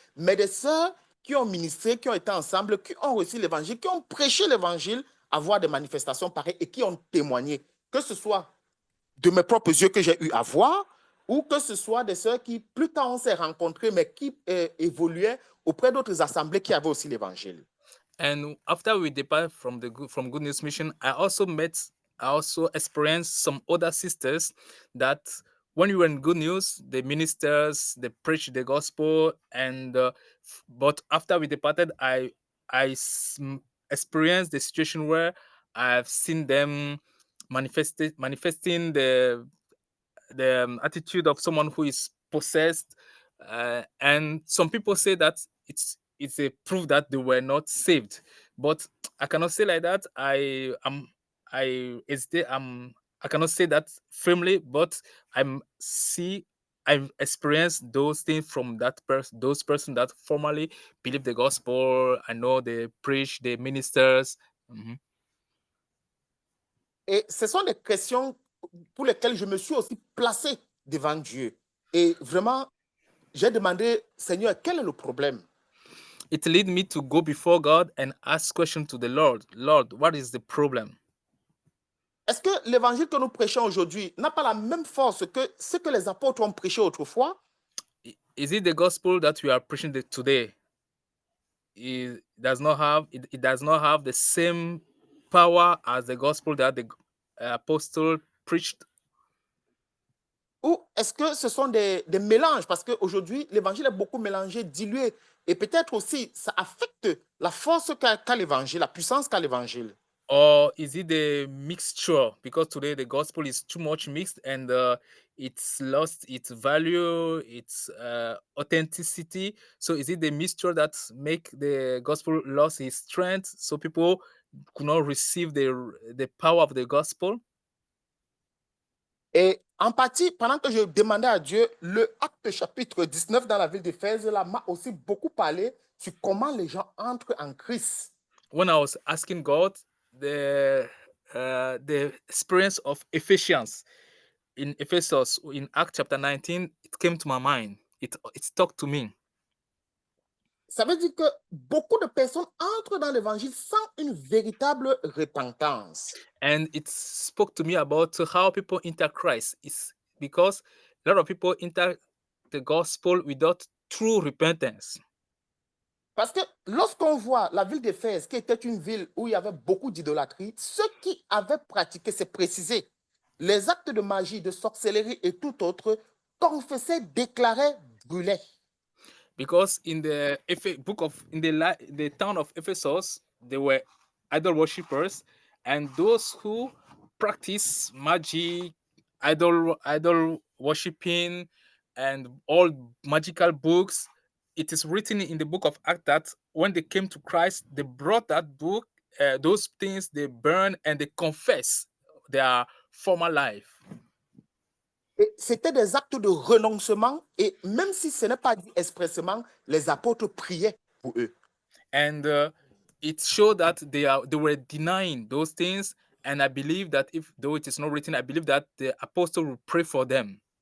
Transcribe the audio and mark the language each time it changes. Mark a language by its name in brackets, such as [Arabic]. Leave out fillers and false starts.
[French] Mais des sœurs qui ont ministré, qui ont été ensemble, qui ont reçu l'évangile, qui ont prêché l'évangile, avoir des manifestations pareilles et qui ont témoigné, que ce soit de mes propres yeux que j'ai eu à voir, ou que ce soit des sœurs qui, plus tard, on s'est rencontrés, mais qui évoluaient auprès d'autres assemblées qui avaient aussi l'évangile. [English] And after we depart from Good News Mission, I also experienced some other sisters that when we were in Good News, the ministers, they preached the gospel, and but after we departed, I experienced the situation where I've seen them manifesting the attitude of someone who is possessed, and some people say that it's a proof that they were not saved, but I cannot say like that. I cannot say that firmly, but I've experienced those things from those persons that formerly believe the gospel. I know they preach, they ministers. Mm-hmm. [French] Et ce sont des questions pour lesquelles je me suis aussi placé devant Dieu. Et vraiment, j'ai demandé, Seigneur, quel est le problème? [English] It led me to go before God and ask questions to the Lord. Lord, what is the problem? [French] Est-ce que l'évangile que nous prêchons aujourd'hui n'a pas la même force que ce que les apôtres ont prêché autrefois? [English] Is it the gospel that we are preaching today? It does not have the same power as the gospel that the apostle preached? [French] Ou est-ce que ce sont des mélanges? Parce qu'aujourd'hui, l'évangile est beaucoup mélangé, dilué. Et peut-être aussi, ça affecte la force qu'a l'évangile, la puissance qu'a l'évangile. [English] Or is it the mixture? Because today the gospel is too much mixed and it's lost its value, its authenticity. So is it the mixture that make the gospel lost its strength? So people could not receive the power of the gospel? [French] Et en partie, pendant que je demandais à Dieu, le Acte chapitre 19 dans la ville d'Éphèse, là, m'a aussi beaucoup parlé sur comment les gens entrent en Christ. [English] When I was asking God, the experience of Ephesians in Ephesus in Acts chapter 19, it came to my mind. It stuck to me. [French] Ça veut dire que beaucoup de personnes entrent dans l'évangile sans une véritable repentance. [English] And it spoke to me about how people enter Christ. It's because a lot of people enter the gospel without true repentance. [French] Parce que lorsqu'on voit la ville d'Éphèse, qui était une ville où il y avait beaucoup d'idolâtrie, ceux qui avaient pratiqué, c'est précisé, les actes de magie, de sorcellerie et tout autre, confessaient, déclaraient, brûlaient. [English] Because in the the town of Ephesus, there were idol worshippers, and those who practice magic, idol worshipping, and all magical books. It is written in the book of Acts that when they came to Christ, they brought that book, those things they burn and they confess their former life. [French] Et c'était des actes de renoncement, et même si ce n'est pas dit expressément, les apôtres priaient pour eux. [English] And it showed that they were denying those things, and I believe that though it is not written, I believe that the apostle will pray for them.